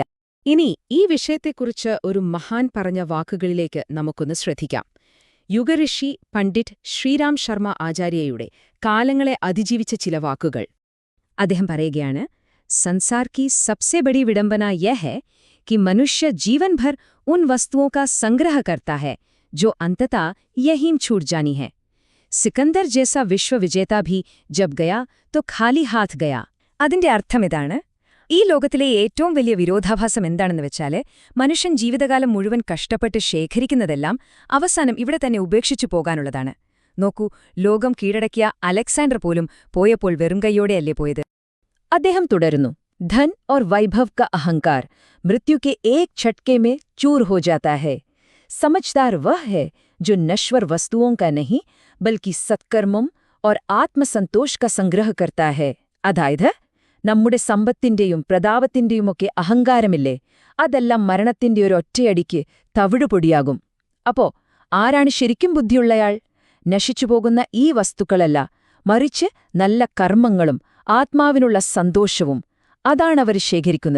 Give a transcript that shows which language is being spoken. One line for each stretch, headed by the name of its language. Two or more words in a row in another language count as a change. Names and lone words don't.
Malayalam: ഇനി ഈ വിഷയത്തെക്കുറിച്ച് ഒരു മഹാൻ പറഞ്ഞ വാക്കുകളിലേക്ക് നമുക്കൊന്ന് ശ്രദ്ധിക്കാം. യുഗഋഷി പണ്ഡിറ്റ് ശ്രീരാം ശർമ്മ ആചാര്യയുടെ കാലങ്ങളെ അതിജീവിച്ച ചില വാക്കുകൾ. അദ്ദേഹം പറയുകയാണ്,
Hindi: संसार की सबसे बड़ी विडंबना यह है कि मनुष्य जीवन भर उन वस्तुओं का संग्रह करता है जो अंततः यहीं छूट जानी है. सिकंदर जैसा विश्व विजेता भी जब गया तो खाली हाथ गया.
Malayalam: അതിന്റെ അർത്ഥമിതാണ്: ഈ ലോകത്തിലെ ഏറ്റവും വലിയ വിരോധാഭാസം എന്താണെന്ന് വെച്ചാല്, മനുഷ്യൻ ജീവിതകാലം മുഴുവൻ കഷ്ടപ്പെട്ട് ശേഖരിക്കുന്നതെല്ലാം അവസാനം ഇവിടെ തന്നെ ഉപേക്ഷിച്ചു പോകാനുള്ളതാണ്. നോക്കൂ, ലോകം കീഴടക്കിയ അലക്സാണ്ടർ പോലും പോയപ്പോൾ വെറും കൈയോടെയല്ലേ പോയത്? അദ്ദേഹം തുടരുന്നു,
Hindi: धन और वैभव का अहंकार मृत्यु के एक झटके में चूर हो जाता है. समझदार वह है जो नश्वर वस्तुओं का नहीं बल्कि सत्कर्मों और आत्मसंतोष का संग्रह करता है.
Malayalam: അതായത്, നമ്മുടെ സമ്പത്തിന്റെയും പ്രതാപത്തിന്റെയുമൊക്കെ അഹങ്കാരമില്ലേ, അതെല്ലാം മരണത്തിന്റെ ഒരു ഒറ്റയടിക്ക് തവിടുപൊടിയാകും. അപ്പോ ആരാണ് ശരിക്കും ബുദ്ധിയുള്ളയാൾ? നശിച്ചുപോകുന്ന ഈ വസ്തുക്കളല്ല, മറിച്ച് നല്ല കർമ്മങ്ങളും ആത്മാവിനുള്ള സന്തോഷവും അതാണവർ ശേഖരിക്കുന്നത്.